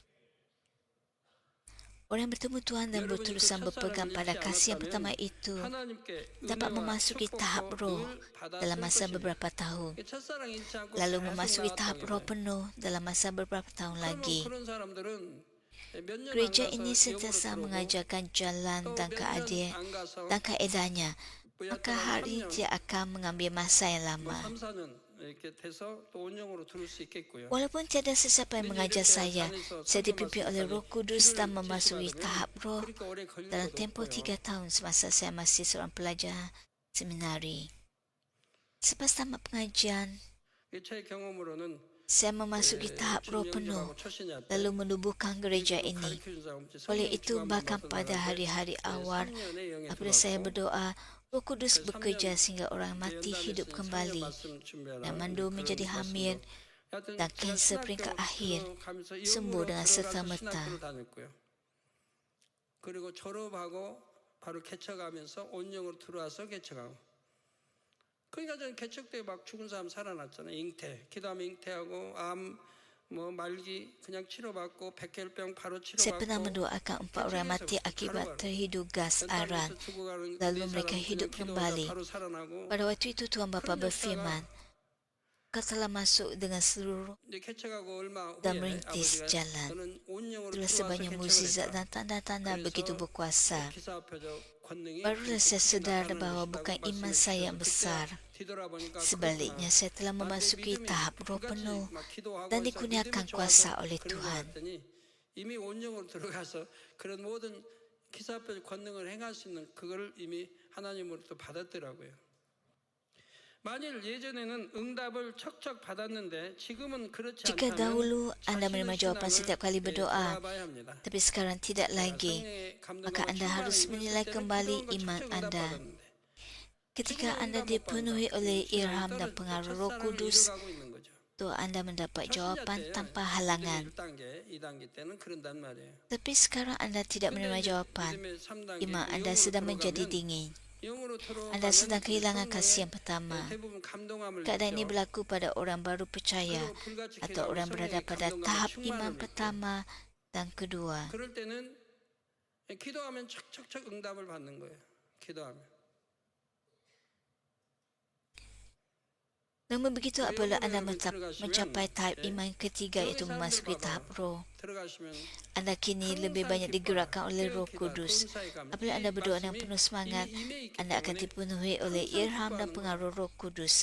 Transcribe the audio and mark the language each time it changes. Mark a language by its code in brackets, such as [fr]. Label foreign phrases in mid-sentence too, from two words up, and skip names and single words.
[ms] Orang yang bertemu Tuhan dan berterusan berpegang pada kasih yang pertama itu dapat memasuki tahap roh dalam masa beberapa tahun, lalu memasuki tahap roh penuh dalam masa beberapa tahun lagi. Gereja ini sentiasa mengajarkan jalan dan kaedahnya, maka hal ini tidak akan mengambil masa yang lama. Walaupun tiada sesiapa yang mengajar saya dipimpin oleh Roh Kudus dan memasuki tahap roh dalam tempoh 3 tahun semasa saya masih seorang pelajar seminari. Selepas tamat pengajian, saya memasuki tahap roh penuh, lalu menubuhkan gereja ini. Oleh itu, bahkan pada hari-hari awal, apabila saya berdoa, Roh Kudus bekerja sehingga orang mati hidup kembali, dan mandu menjadi hamil, dan kanser peringkat akhir sembuh dengan serta-merta. [ko] 그리고 졸업하고 바로 개척하면서 온영으로 들어와서 개척하고. 그러니까 저는 개척 때 막 죽은 사람 살아났잖아요. 잉태, 기도하면 잉태하고 암, 말기 그냥 치료받고 백혈병 바로 [ms] Saya pernah [ko] 치료받고. [ms] mendoakan 4 orang mati akibat terhidu gas aran, lalu mereka hidup kembali. Pada waktu itu Tuhan Bapa berfirman, Kau telah masuk dengan seluruh [ko] 이제 개척하고 얼마 [ms] dan [ko] 후에 [ms] merintis [ko] 아버지가 [ms] jalan. [ko] 저는 온영으로 [ms] Itulah [ko] 들어와서 [ms] sebanyak [ko] 개척을 [ms] mukjizat [ko] 했다. [ms] dan tanda-tanda begitu berkuasa. [ko] 기사표적 권능이 [ms] Barulah saya sedar bahawa bukan iman saya yang besar. Sebaliknya, saya telah memasuki tahap roh penuh dan dikurniakan kuasa oleh Tuhan. [ko] 이미 온영으로 들어가서 그런 모든 기사표적 권능을 행할 수 있는 그걸 이미 하나님으로부터 받았더라고요. 만일 예전에는 응답을 척척 받았는데 지금은 그렇지 [ms] Jika [ko] 않다면 [ms] dahulu anda menerima jawapan setiap kali berdoa, [ko] 돌아봐야 합니다. [ms] tapi sekarang tidak lagi, [ko] 성령의 감동으로 [ms] maka anda harus [ko] 충만히 [ms] menilai [ko] 있을 때는 [ms] kembali [ko] 기도한 거 [ms] iman [ko] 척척 [ms] anda. [ko] 응답받았는데 [ms] Ketika anda dipenuhi oleh ilham dan pengaruh Roh Kudus, [ko] 이뤄가고 있는 거죠. [ms] doa anda mendapat jawapan tanpa [ko] 믿음의 [ms] halangan. [ko] 1단계, 2단계 때는 그런단 말이에요. [ms] Tapi sekarang anda tidak menerima jawapan, [ko] 믿음의 3단계, [ms] iman anda [ko] 영으로 [ms] sedang menjadi [ko] 들어가면 [ms] dingin. [ko] 영으로 들어가면 [ms] Anda sedang kehilangan [ko] 성령의 [ms] kasih yang pertama. [ko] 대부분 감동함을 [ms] Keadaan ini [ko] 느껴. [ms] berlaku pada orang baru percaya [ko] 그리고 불같이 [ms] atau [ko] 기도하면 [ms] orang berada [ko] 성령의 [ms] pada [ko] 감동함과 [ms] tahap [ko] 충만을 [ms] iman [ko] 느껴. [ms] pertama dan kedua. [ko] 그럴 때는 기도하면 척척척 응답을 받는 거예요. 기도하면. [ms] Namun begitu apabila anda mencapai tahap iman ketiga iaitu memasuki tahap roh, [ko] 들어가시면 [ms] anda kini lebih banyak digerakkan oleh Roh Kudus. Apabila anda berdoa dengan penuh semangat, anda akan dipenuhi oleh ilham dan pengaruh Roh Kudus.